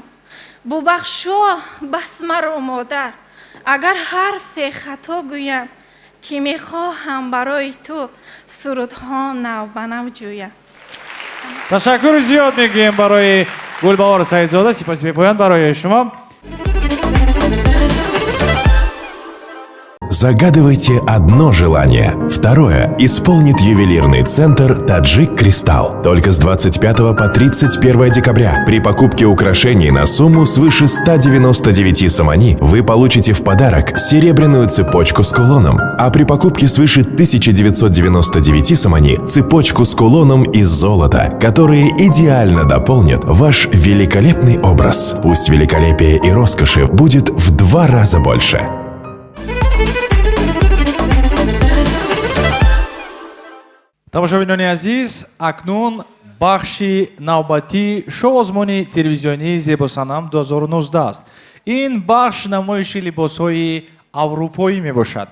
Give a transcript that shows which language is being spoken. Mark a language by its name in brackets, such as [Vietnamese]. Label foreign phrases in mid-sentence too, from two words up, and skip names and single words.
[Persian] ببخشو بس مرا مادر اگر حرف خطا گویم که میخواهم برای تو سرودها نو بنو جویم. تشکر زیاد میگیم برای گلبهار سعیدزاده. سپاس می‌گویند برای شما. [Russian] Загадывайте одно желание. Второе исполнит ювелирный центр «Таджик Кристалл». Только с 25 по 31 декабря при покупке украшений на сумму свыше 199 самани вы получите в подарок серебряную цепочку с кулоном, а при покупке свыше 1999 самани цепочку с кулоном из золота, которые идеально дополнят ваш великолепный образ. Пусть великолепие и роскоши будет в 2 раза больше. [Tajik] тамошобинони азиз, акнун бахши навбати шоу-озмони телевизионии «Зебосанам 2019» аст. ин бахш намоиши либосҳои аврупоӣ мебошад.